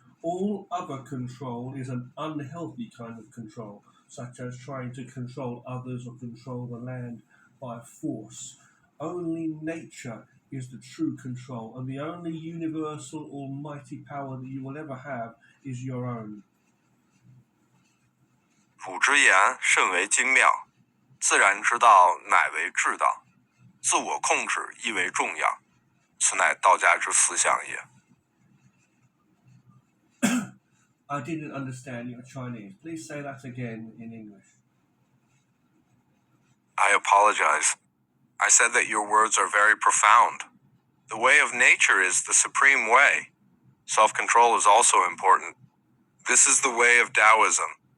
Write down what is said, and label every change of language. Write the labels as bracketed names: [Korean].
[English] All other control is an unhealthy kind of control, such as trying to control others or control the land by force. Only nature is the true control, and the only universal almighty power that you will ever have is your own. [Literary Chinese] 古之言甚为精妙，自然之道乃为至道，自我控制亦为重要，此乃道家之思想也。 [English] I didn't understand your Chinese. Please say that again in English. I apologize. I said that your words are very profound. The way of nature is the supreme way. Self-control is also important. This is the way of Taoism.